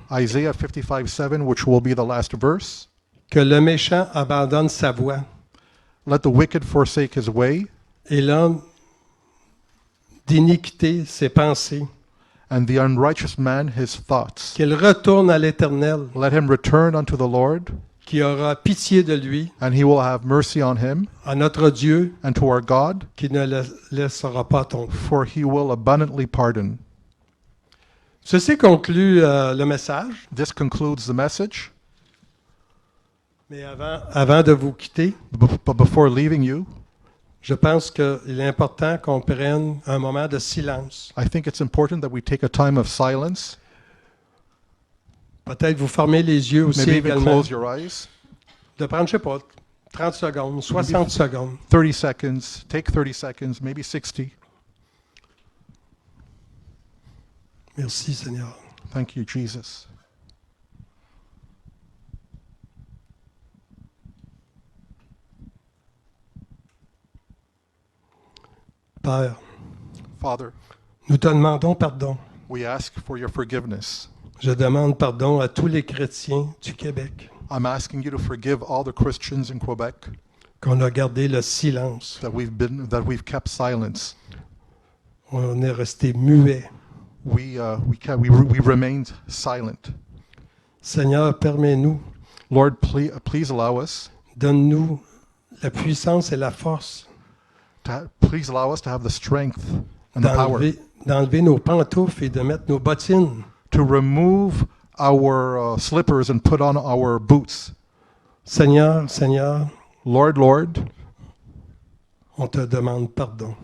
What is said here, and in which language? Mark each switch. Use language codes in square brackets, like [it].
[en] Isaiah 55:7, which will be the last verse. [fr] Que le méchant abandonne sa voie [en] Let the wicked forsake his way, [fr] et l'homme d'iniquité ses pensées. [en] and the unrighteous man his thoughts. [fr] Qu'il retourne à l'Éternel, [en] Let him return unto the Lord, [fr] qui aura pitié de lui, [en] and he will have mercy on him, [fr] à notre Dieu, [en] and to our God, [fr] qui ne le laissera pas tomber. [en] for he will abundantly pardon. [fr] Ceci conclut le message. [en] This concludes the message. [fr] Mais avant de vous quitter, [en] But before leaving you, [fr] je pense qu'il est important qu'on prenne un moment de silence. [en] I think it's important that we take a time of silence. [fr] Peut-être vous fermez les yeux aussi [en] Maybe even [fr] également. [en] close your eyes. [fr] De prendre, je sais pas, 30 secondes, 60 secondes. [en] 30 seconds. Take 30 seconds, maybe 60. [fr] Merci Seigneur. [en] Thank you, Jesus. [fr] Père, [en] Father, [fr] nous te demandons pardon. [en] we ask for your forgiveness. [fr] Je demande pardon à tous les chrétiens du Québec [en] I'm asking you to forgive all the Christians in Quebec [fr] qu'on a gardé le silence. [en] that we've kept silence. [fr] On est resté muet. [en] We remained silent. [fr] Seigneur, permets-nous, [en] Lord, please allow us [fr] donne-nous la puissance et la force [en] please allow us to have the strength and the power [fr] d'enlever nos pantoufles et de mettre nos bottines. [en] to remove our slippers and put on our boots. [fr] Seigneur, Seigneur, [en] Lord, Lord, [fr] on te demande pardon.